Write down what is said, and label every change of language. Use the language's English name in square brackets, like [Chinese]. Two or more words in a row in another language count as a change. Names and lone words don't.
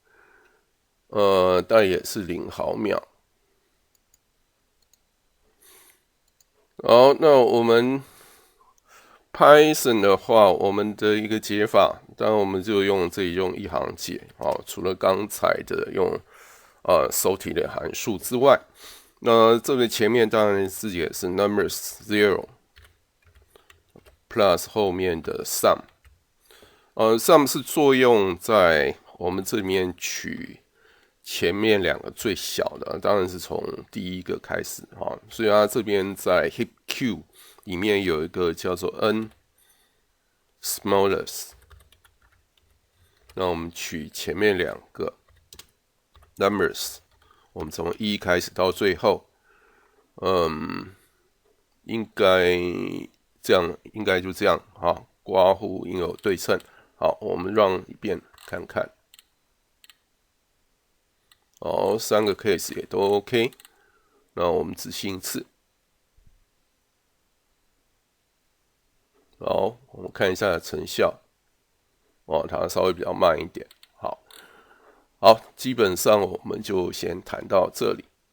[Chinese] 但也是0毫秒。好，那我們 Python 的話，我們的一個解法，當然我們就用這裡用一行解啊，除了剛才的用sorted 的函數之外，那這個前面當然是也是 numbers 0 plus 後面的 sum，sum 是作用在我們這裡面取前面2個最小的，當然是從第1個開始哈，所以它這邊在 heap q 裡面有一個叫做 n smallest， 那我們取前面2個 numbers，我們從1開始到最後，應該這樣，應該就這樣哈，括弧應有對稱。好，我們 run 一遍看看。好，3個 case 也都 OK， 那我們執行一次。好，我們看一下成效。哦，它稍微比較慢一點。好，基本上我們就先談到這裡。